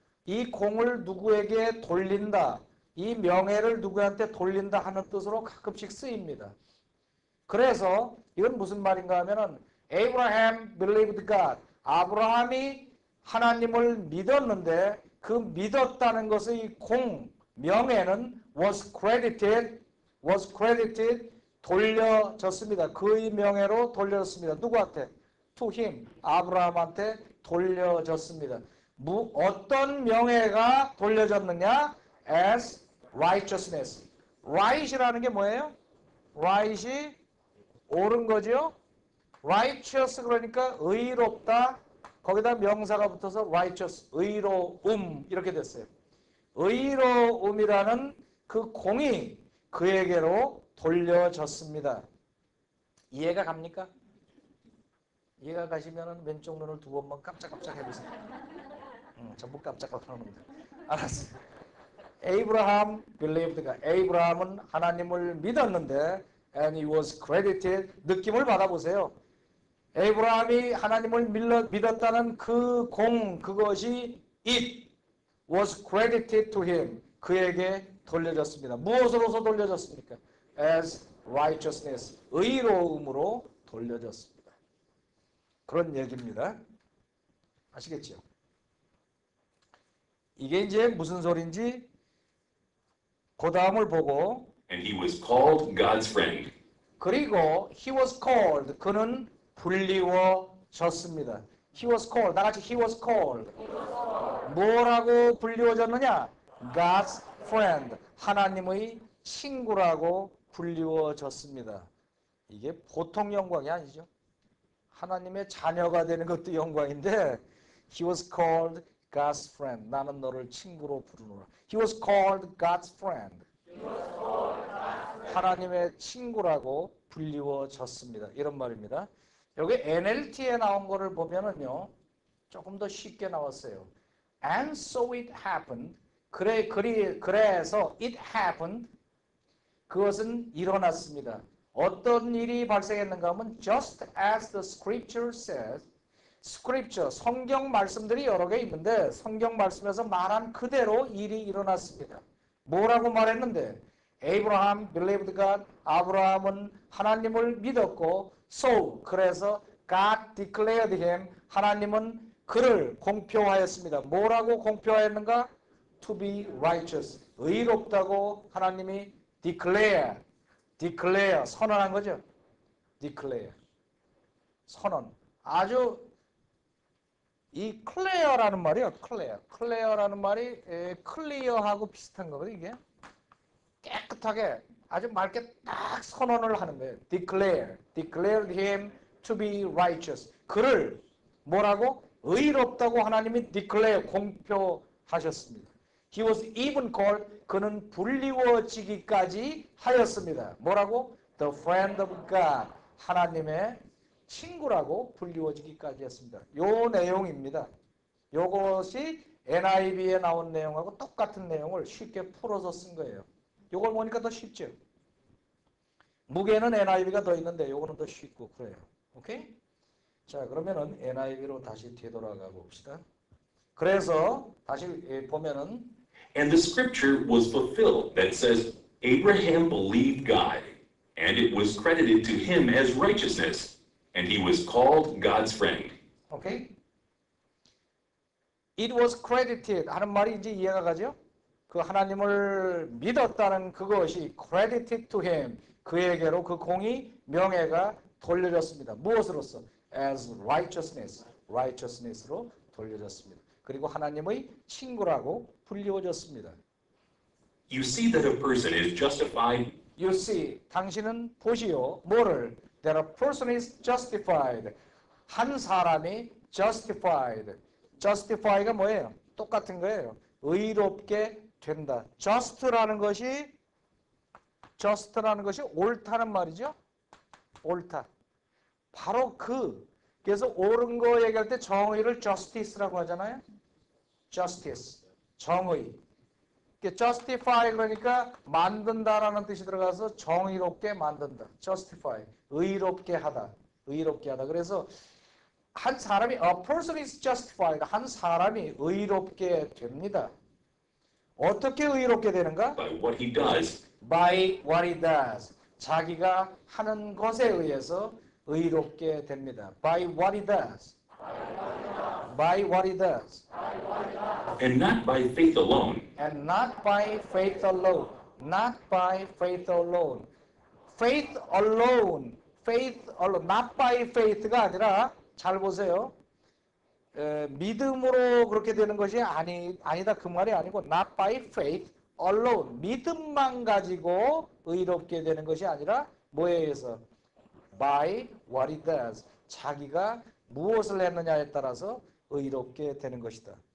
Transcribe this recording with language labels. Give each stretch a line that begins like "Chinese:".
Korean: 이 공을 누구에게 돌린다. 이 명예를 누구한테 돌린다 하는 뜻으로 가끔씩 쓰입니다. 그래서 이건 무슨 말인가 하면은
English: Abraham believed God.
Korean: 아브라함이 하나님을 믿었는데 그 믿었다는 것의 공, 명예는
English: was credited was credited
Korean: 돌려졌습니다. 그의 명예로 돌려졌습니다. 누구한테?
English: To him.
Korean: 아브라함한테 돌려졌습니다. 어떤 명예가 돌려졌느냐?
English: As righteousness.
Korean: right이라는 게 뭐예요? right이 옳은 거죠. righteous 그러니까 의롭다. 거기다 명사가 붙어서 righteous, 의로움 이렇게 됐어요. 의로움이라는 그 공이 그에게로 돌려졌습니다. 이해가 갑니까? 이해가 가시면 왼쪽 눈을 두 번만 깜짝깜짝 해보세요. 전부 깜짝깜짝합니다. 알았어요. 에이브라함
English: believed God.
Korean: 에이브라함은 하나님을 믿었는데
English: and he was credited.
Korean: 느낌을 받아보세요. 에이브라함이 하나님을 믿었다는 그 공, 그것이
English: it was credited to him.
Korean: 그에게 돌려졌습니다. 무엇으로서 돌려졌습니까?
English: As righteousness.
Korean: 의로움으로 돌려졌습니다. 그런 얘기입니다. 아시겠죠? 이게 이제 무슨 소린지 그 다음을 보고
English: And he was called God's friend.
Korean: 그리고
English: he was called.
Korean: 그는 불리워졌습니다.
English: He was called.
Korean: 나같이
English: he was called.
Korean: 뭐라고 불리워졌느냐?
English: God's friend.
Korean: 하나님의 친구라고 불리워졌습니다. 이게 보통 영광이 아니죠. 하나님의 자녀가 되는 것도 영광인데
English: he was called God's friend.
Korean: 나는 너를 친구로 부르노라.
English: He was called God's friend.
Korean: 하나님의 친구라고 불리워졌습니다. 이런 말입니다. 여기 NLT에 나온 거를 보면은요. 조금 더 쉽게 나왔어요.
English: And so it happened.
Korean: 그래서
English: it happened.
Korean: 그것은 일어났습니다. 어떤 일이 발생했는가 하면
English: just as the scripture says.
Korean: scripture, 성경 말씀들이 여러 개 있는데 성경 말씀에서 말한 그대로 일이 일어났습니다. 뭐라고 말했는데?
English: Abraham believed God.
Korean: 아브라함은 하나님을 믿었고 so, 그래서
English: God declared him.
Korean: 하나님은 그를 공표하였습니다. 뭐라고 공표하였는가?
English: To be righteous.
Korean: 의롭다고 하나님이 declare, 선언한 거죠. declare, 선언. 아주 이 clear라는 말이요. clear라는 말이 clear하고 비슷한 거거든요. 이게 깨끗하게 아주 맑게 딱 선언을 하는 거예요.
English: declared him to be righteous.
Korean: 그를 뭐라고? 의롭다고 하나님이 declare, 공표하셨습니다.
English: He was even called.
Korean: 그는 불리워지기까지 하였습니다. 뭐라고?
English: The friend of God.
Korean: 하나님의 친구라고 불리워지기까지 했습니다. 요 내용입니다. 요것이 NIV에 나온 내용하고 똑같은 내용을 쉽게 풀어서 쓴 거예요. 요걸 보니까 더 쉽죠. 무게는 NIV가 더 있는데 요거는 더 쉽고 그래요. 오케이? 자, 그러면은 NIV로 다시 되돌아가 봅시다. 그래서 다시 보면은
English: And the scripture was fulfilled that says, Abraham believed God, and it was credited to him as righteousness, and he was called God's friend.
Korean: 오케이?
English: It was credited
Korean: 하는 말이 이제 이해가 가죠? 그 하나님을 믿었다는 그것이
English: credited to him.
Korean: 그에게로 그 공이 명예가 돌려졌습니다. 무엇으로서?
English: As righteousness
Korean: 로 돌려졌습니다. 그리고 하나님의 친구라고 불리워졌습니다.
English: You see that a person is justified. You see,
Korean: 당신은 보시오. 뭐를?
English: That a person is justified.
Korean: 한 사람이 justified. justify가 뭐예요? 똑같은 거예요. 의롭게 된다. just라는 것이 옳다는 말이죠. 옳다. 바로 그래서 옳은 거 얘기할 때 정의를 justice라고 하잖아요. justice, 정의. justify 그러니까 만든다라는 뜻이 들어가서 정의롭게 만든다. justify, 의롭게 하다. 그래서 한 사람이
English: a person is justified.
Korean: 한 사람이 의롭게 됩니다. 어떻게 의롭게 되는가?
English: By what he does. By what he does.
Korean: 자기가 하는 것에 의해서 의롭게 됩니다.
English: By what he does. By what he does. And not by faith alone. And not by faith alone. not by faith alone. faith alone, faith alone, not by faith가
Korean: 아니라 잘 보세요. 믿음으로 그렇게 되는 것이 아니다 그 말이 아니고
English: not by faith alone,
Korean: 믿음만 가지고 의롭게 되는 것이 아니라 뭐에 의해서
English: by what he does,
Korean: 자기가 무엇을 했느냐에 따라서 의롭게 되는 것이다.